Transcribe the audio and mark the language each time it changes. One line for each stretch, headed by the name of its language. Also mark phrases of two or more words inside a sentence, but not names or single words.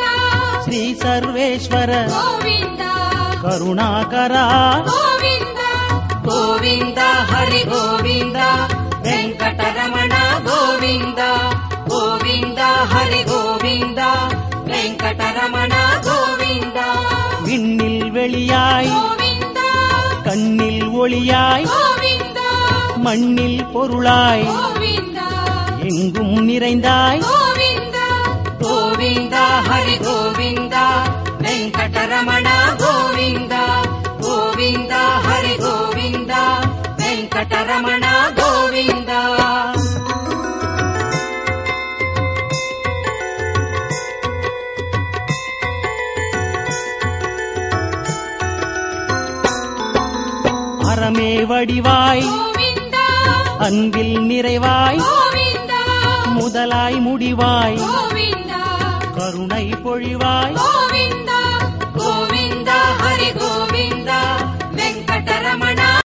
Kannada: ಶ್ರೀ ಸರ್ವೇಶ್ವರ ಗೋವಿಂದ ಕರುಣಾಕರ ಗೋವಿಂದ ಗೋವಿಂದ ಹರಿ ಗೋವಿಂದ ವೆಂಕಟರಮಣ ಗೋವಿಂದ ಗೋವಿಂದ ಹರಿ ಗೋವಿಂದ ವೆಂಕಟರಮಣ ಗೋವಿಂದ.
Tamil: விண்ணில் வெளியாய் ಗೋವಿಂದ கண்ணில் ஒளியாய் ಗೋವಿಂದ மண்ணில் பொருளாய் ಗೋವಿಂದ எங்கும் நிறைந்தாய் ಗೋವಿಂದ ಗೋವಿಂದ ಹರಿ ಗೋವಿಂದ ವೆಂಕಟರಮಣ ಗೋವಿಂದ ಗೋವಿಂದ ಹರಿ ಗೋವಿಂದ ವೆಂಕಟರಮಣ ಗೋವಿಂದ. அறமே வடிவாய் ಗೋವಿಂದ அன்பில் நிறைவாய் ಗೋವಿಂದ முதலாய் முடிவாய் ಗೋವಿಂದ கருணை பொழிவாய் ಗೋವಿಂದ ಗೋವಿಂದ ಹರಿ ಗೋವಿಂದ ವೆಂಕಟರಮಣ